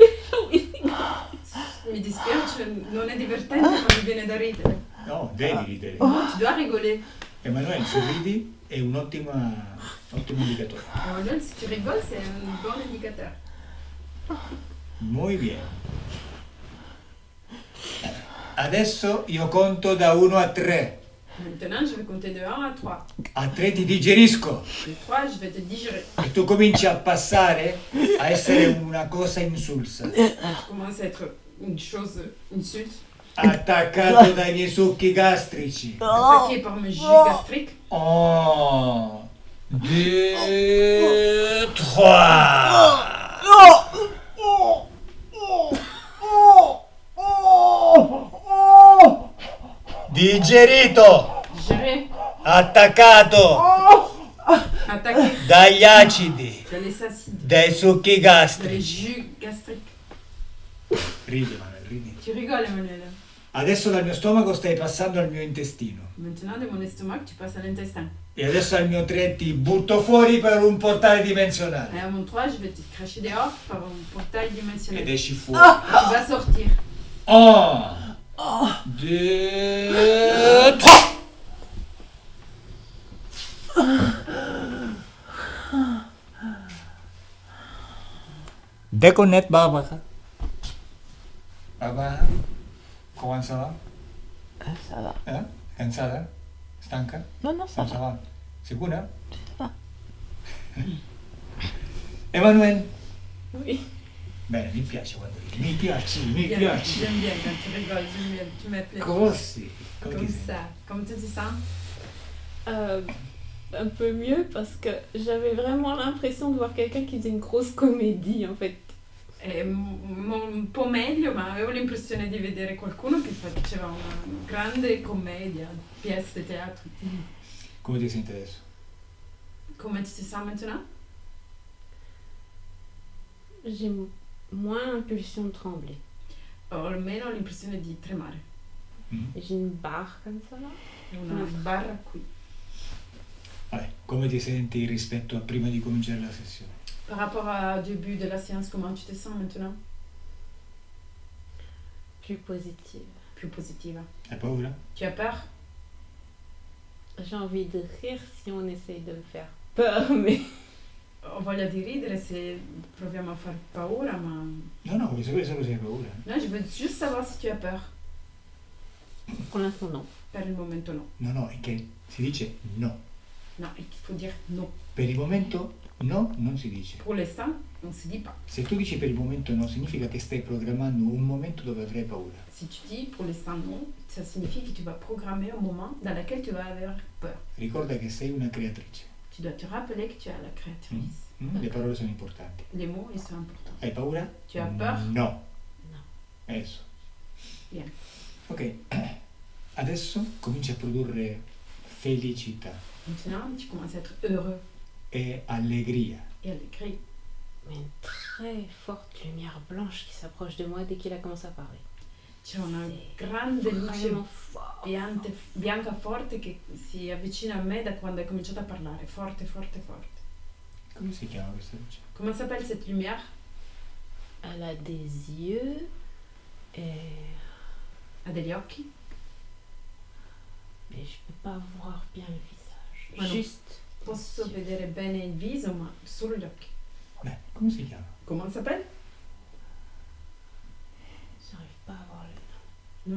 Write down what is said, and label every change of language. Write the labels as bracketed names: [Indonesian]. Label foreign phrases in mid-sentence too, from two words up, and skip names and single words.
[Italian] Mi dispiace, non è divertente, ma mi viene da ridere. No, devi ridere. [French] No, tu dois rigoler. [Italian] Emanuele, se ridi è un ottimo indicatore. [French] Emmanuel, si tu rigoles, c'est un bon indicateur. [Spanish] Muy bien. [Italian] Adesso io conto da 1 a 3. [French] Maintenant, je vais compter de 1 à 3. [Italian] A 3 ti digerisco [French] De 3, je vais te digérer. [Italian] e tu cominci a passare a essere una cosa insulsa, [French] Tu commences à être une chose insulte, [Italian] attaccato dai miei succhi gastrici. [French] attaqué par mes jus gastriques. [Italian] 1, 2, 3. Digerito, [French] Digéré, [Italian] attaccato [French] attaqué [Italian] dagli acidi, [French] dans les acides, [Italian] dai succhi [French] dans les [Italian] gastrici. [French] jus gastriques. [Italian] Ridi, Manuel, ridi. [French] Tu rigoles, Emmanuel. [Italian] Adesso dal mio stomaco stai passando al mio intestino. [French] Maintenant, de mon estomac, tu passes à l'intestin. [Italian] E adesso al mio 3 ti butto fuori per un portale [French] Et [Italian] dimensionale. [French] à mon 3, je vais te cracher dehors par un portail dimensionnel. [Italian] Ed [French] Et [Italian] esci fuori. [French] tu vas sortir. [Italian] 1, 2, 3. [French] Déconnecte Baba. Baba, comment ça va? Ça va. [Italian] Eh? Cansata? Stanca? [French] Non, non, ça Non, ça va. va. [Italian] Sicura? [French] va. [Italian] Emanuele? [French] Oui. [Italian] Bene, mi piace quando ridi. Mi piace. [French] J'aime bien quand tu rigoles, j'aime bien, tu m'appelles. [Italian] Così. Come [French] Comme [Italian] ti senti? [French] ça. Comment tu te sens? Un peu mieux parce que j'avais vraiment l'impression de voir quelqu'un qui faisait une grosse comédie en fait. [Italian] Un po' meglio, ma avevo l'impressione di vedere qualcuno che faceva una grande commedia, pièce di teatro. Come ti senti adesso? [French] Come tu ti sens maintenant? J'ai moins l'impulsion de trembler. [Italian] Ho almeno l'impressione di tremare. Mm. [French] J'ai une barre comme ça là. [Italian] Una barra qui. Vabbè, come ti senti rispetto a prima di cominciare la sessione? [French] Par rapport au début de la séance, comment tu te sens maintenant? Plus positive. [Italian] Più positiva. Hai paura? [French] Tu as peur? J'ai envie de rire si on essaye de me faire peur, mais [Italian] Ho voglia di ridere se proviamo a far paura, ma... No, voglio sapere solo se hai paura. [French] No, je veux juste savoir si tu as peur. pour l'instant non. [Italian] Per il momento no. No, è che si dice no. [French] No, il faut dire no. [Italian] Per il momento no, non si dice. [French] Pour l'instant, on se dit pas. [Italian] Se tu dici per il momento no, significa che stai programmando un momento dove avrai paura. [French] Si tu dis pour l'instant non, ça signifie que tu vas programmer un moment dans lequel tu vas avoir peur. [Italian] Ricorda che sei una creatrice. [French] Tu dois te rappeler que tu es la créatrice. [Italian] Le parole sono importanti. [French] Les mots, ils sont importants. [Italian] Hai paura? [French] Tu as peur? No. [Italian] No. Adesso. [French] Bien. Ok. [Italian] Adesso cominci a produrre felicità [French] Maintenant, tu commences à être heureux [Italian] e allegria. [French] et alegre. Mais une très forte lumière blanche qui s'approche de moi dès qu'il a commencé à parler. [Italian] C'è una grande luce [French] Vraiment fort. [Italian] bianca forte che si avvicina a me da quando hai cominciato a parlare. Forte, forte, forte. Come si chiama questa luce? [French] Comment s'appelle cette lumière? Elle a des yeux et... [Italian] Ha degli occhi? [French] mais je peux pas voir bien le visage. Ah non. Juste. [Italian] Posso vedere bene il viso, ma solo gli occhi. Beh, come si chiama? [French] Comment s'appelle? J'arrive pas à voir le...